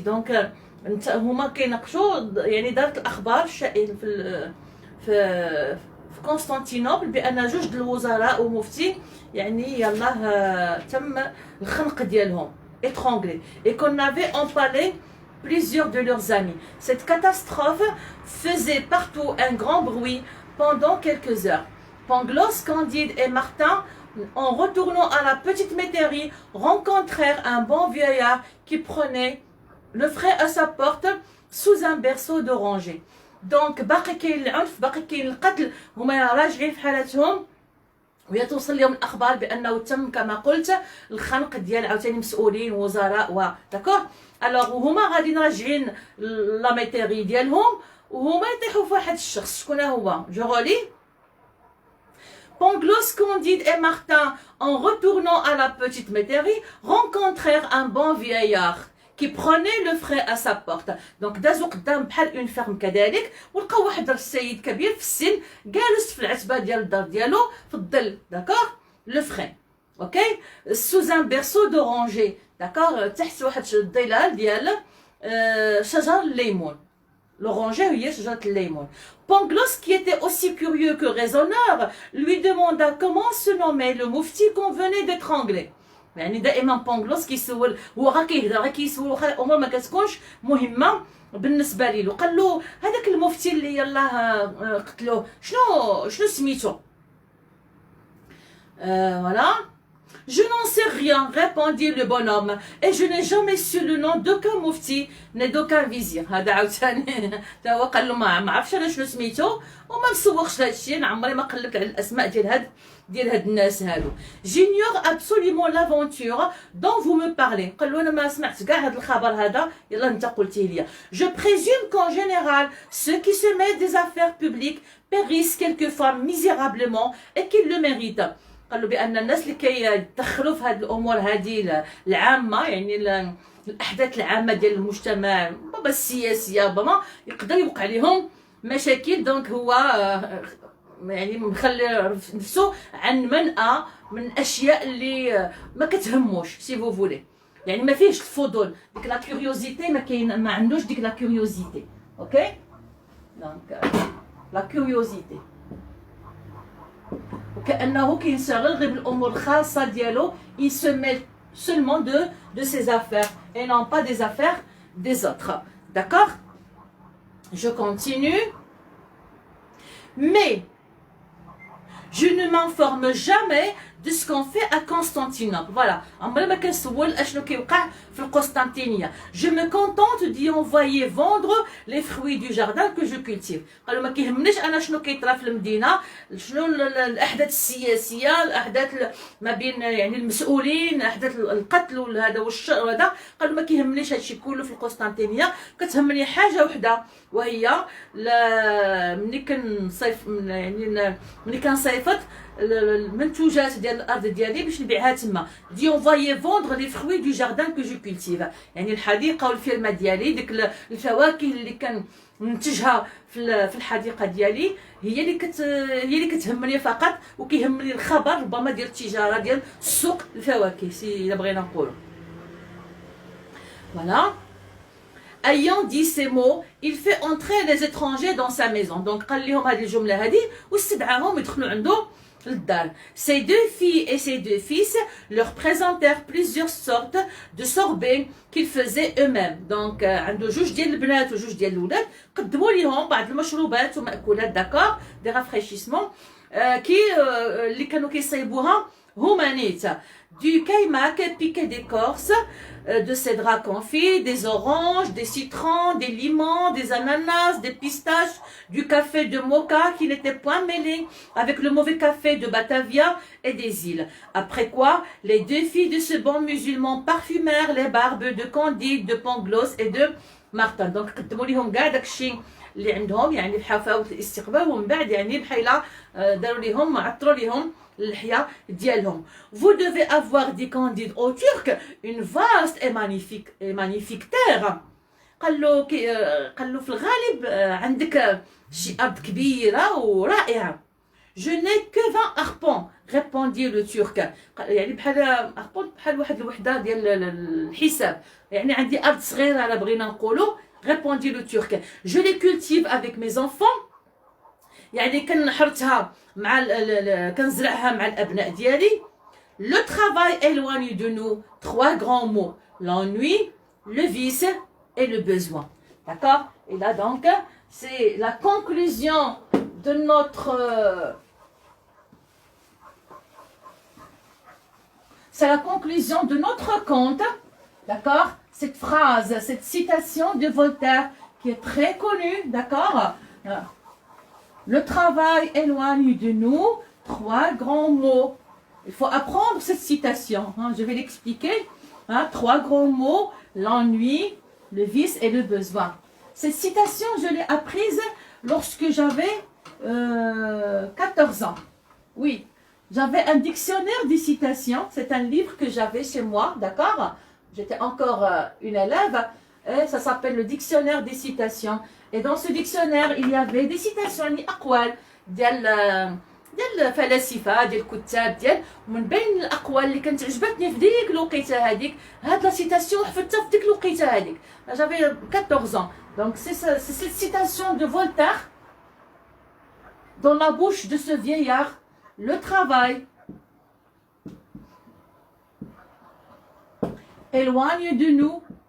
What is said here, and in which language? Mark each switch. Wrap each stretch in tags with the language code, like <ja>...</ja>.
<ar>Donc هما كيناقشوا يعني دارت الاخبار الشائعه في قسطنطينوبل بان جوج د الوزراء ومفتي يعني يلاه تم الخنق ديالهم</ar> <fr>étranglés et qu'on avait empalé plusieurs de leurs amis. Cette catastrophe faisait partout un grand bruit pendant quelques heures. Pangloss, Candide et Martin, en retournant à la petite métairie, rencontrèrent un bon vieillard qui prenait le frais à sa porte sous un berceau d'oranger.</fr> <ar>Donc باقي كاين العنف، باقي كاين القتل، هما راجعين في حالتهم وهي توصل لهم الاخبار بانه تم كما قلت الخنق ديال عاوتاني مسؤولين وزراء و داكور. الوغ وهما غاديين راجعين لا ميتيري ديالهم وهما يطيحوا في واحد الشخص. شكون هو؟ جو غولي</ar> <fr>Pangloss, Candide et Martin, en retournant à la petite métairie, rencontrèrent un bon vieillard qui prenait le frais à sa porte.</fr> <ar>Donc دازو قدام بحال اون فيرم كذلك ولقاو واحد السيد كبير في السن جالس في العتبه ديال الدار ديالو في الظل.</ar> <fr>داكور لو فري اوكي سوز ان بيرسو دورانجي.</fr> <ar>داكور تحت واحد الظلال ديال شجر الليمون. L'oranger هي شجره الليمون.</ar> <fr>Pangloss, qui était aussi curieux que raisonneur, lui demanda comment se nommait le mufti qu'on venait d'étrangler.</fr> <ar>يعني دائما بونغلوس كيسول، هو غا كيهضر غا كيسول واخا الامور ما كتكونش مهمه بالنسبه ليه. قال له هذاك المفتي اللي يلاه قتلوه شنو سميتو؟ Voilà.</ar> <fr>Je n'en sais rien, répondit le bonhomme, et je n'ai jamais su le nom d'aucun mufti ni d'aucun vizir.</fr> <ar>هذا عاوتاني تا هو قال له ما عرفتش انا شنو سميتو وما مسوقش لهذا الشيء. انا عمري ما قلبت على الاسماء ديال هاد الناس هادو.</ar> <fr>J'ignore absolument l'aventure dont vous me parlez.</fr> <ar>قال له انا ما سمعت كاع هاد الخبر هذا يلا انت قلتيه لي.</ar> <fr>Je présume qu'en général ceux qui se mêlent des affaires publiques périssent quelquefois misérablement et qu'ils le méritent.</fr> <ar>قال له بان الناس اللي كيدخلوا في هذه الامور هذه العامه يعني الاحداث العامه ديال المجتمع ربما السياسيه ربما يقدر يوقع عليهم مشاكل. دونك هو يعني مخلي نفسه عن منأى من الاشياء اللي ما كتهموش</ar> <fr>سي فو فولي.</fr> <ar>يعني ما فيهش الفضول، ديك لا كيوريوزيتي ما كاين، ما عندوش ديك لا كيوريوزيتي. اوكي دونك لا كيوريوزيتي وكأنه كينشغل غير بالأمور الخاصة ديالو.</ar> <fr>il se mêle seulement de ses affaires et non pas des affaires des autres. D'accord? Je continue. Mais je ne m'informe jamais de ce qu'on fait à Constantinople. Voilà.</fr> <ar>عمري ما كنسول اشنو كيوقع في القسطنطينية.</ar> <fr>Je me contente d'y envoyer vendre les fruits du jardin que je cultive.</fr> <ar>قالوا ما كيهمنيش انا شنو كيطرا في المدينة، شنو الاحداث السياسية، الاحداث ما بين يعني المسؤولين، احداث القتل وهذا والشر وهذا. قالوا ما كيهمنيش هادشي كله في القسطنطينية، كتهمني حاجة وحدة وهي ملي كنصيف يعني ملي كنصيفط المنتوجات ديال الارض ديالي باش نبيعها تما.</ar> <fr>دي اونفايي فوندر لي فروي دو جاردان كو جو كولتيف،</fr> <ar>يعني الحديقه والفيرما ديالي، ديك الفواكه اللي كننتجها في الحديقه ديالي هي اللي كتهمني فقط، وكيهمني الخبر ربما ديال التجاره ديال السوق الفواكه الا بغينا نقولوا.</ar> <fr>Voilà. Ayant dit ces mots, il fait entrer les étrangers dans sa maison.</fr> <ar>Donc قال لهم هذه الجمله هذه واستدعاهم يدخلوا عنده للدار.</ar> <fr>Ses deux filles et ses deux fils leur présentèrent plusieurs sortes de sorbets qu'ils faisaient eux-mêmes.</fr> <ar>Donc عنده جوج ديال البنات وجوج ديال الولاد قدموا لهم بعض المشروبات ومأكولات داكور دي رافريشيسمون اللي كانوا كيصايبوها هما نيت.</ar> <fr>Du caimac piqué d'écorce, de cédra confit, des oranges, des citrons, des limons, des ananas, des pistaches, du café de Mocha qui n'était point mêlé avec le mauvais café de Batavia et des îles. Après quoi, les deux filles de ce bon musulman parfumèrent les barbes de Candide, de Pangloss et de Martin.</fr> <ar>Donc قدموا لهم كاع داكشي اللي عندهم يعني بحفاوة الاستقبال، ومن بعد يعني بحال داروا لهم عطروا لهم اللحية ديالهم.</ar> <fr>Vous devez avoir, dit Candide au Turc, une vaste et magnifique terre.</fr> <ar>قال له قال له في الغالب عندك شي أرض كبيرة ورائعة.</ar> <fr>Je n'ai que 20 arpents, répondit le turc.</fr> <ar>يعني بحال arpent بحال واحد الوحدة ديال الحساب، يعني عندي أرض صغيرة على بغينا نقولوا.</ar> <fr>Répondit le turc. Je les cultive avec mes enfants.</fr> <ar>يعني كنحرثها مع كنزرعها مع الأبناء ديالي.</ar> <fr>Le travail éloigne de nous 3 grands mots: l'ennui, le vice et le besoin. D'accord? Et là donc, c'est la conclusion de notre... c'est la conclusion de notre conte. D'accord? Cette phrase, cette citation de Voltaire qui est très connue. D'accord? Le travail éloigne de nous 3 grands mots. Il faut apprendre cette citation. Hein, je vais l'expliquer. Hein, 3 grands mots: l'ennui, le vice et le besoin. Cette citation, je l'ai apprise lorsque j'avais 14 ans. Oui, j'avais un dictionnaire des citations. C'est un livre que j'avais chez moi. D'accord? J'étais encore une élève. Et ça s'appelle le dictionnaire des citations. Et dans ce dictionnaire, il y avait des citations,</fr> <ar>يعني أقوال ديال الفلاسفه ديال الكتاب ديال، ومن بين الاقوال اللي كانت عجبتني في ديك الوقيته هذيك هاد لا سيتاسيون حفظتها في ديك الوقيته هذيك.</ar> <fr>j'avais 14 ans. Donc c'est cette citation de Voltaire dans la bouche de ce vieillard: le travail éloigne de nous</fr>